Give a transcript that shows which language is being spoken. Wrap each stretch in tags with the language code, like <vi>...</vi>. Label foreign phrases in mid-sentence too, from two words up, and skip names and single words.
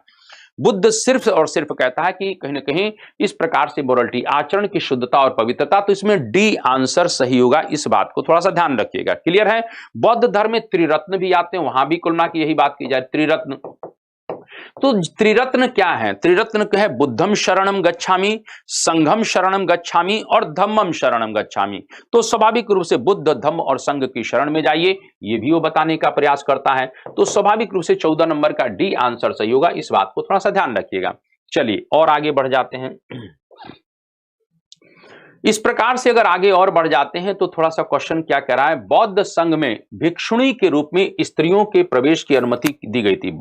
<hi>बुद्ध सिर्फ और सिर्फ कहता है कि कहीं ना कहीं इस प्रकार से मोरलिटी, आचरण की शुद्धता और पवित्रता। तो इसमें डी आंसर सही होगा। इस बात को थोड़ा सा ध्यान रखिएगा। क्लियर है? बौद्ध धर्म में त्रिरत्न भी आते हैं, वहां भी कुल मिला के यही बात की जाए, त्रिरत्न। तो त्रिरत्न क्या है? त्रिरत्न क्या है?</hi> <pi>बुद्धम शरणम गच्छामि, संघम शरणम गच्छामि और धम्मम शरणम गच्छामि।</pi> <hi>तो स्वाभाविक रूप से बुद्ध, धम्म और संघ की शरण में जाइए, ये भी वो बताने का प्रयास करता है। तो स्वाभाविक रूप से 14 नंबर का डी आंसर सही होगा, इस बात को थोड़ा सा ध्यान रखिएगा। चलिए और आगे बढ़ जाते हैं। इस प्रकार से अगर आगे और बढ़ जाते हैं तो थोड़ा सा क्वेश्चन क्या कह रहा है, बौद्ध संघ में भिक्षुणी के रूप में स्त्रियों के प्रवेश की अनुमति दी गई थी।</hi>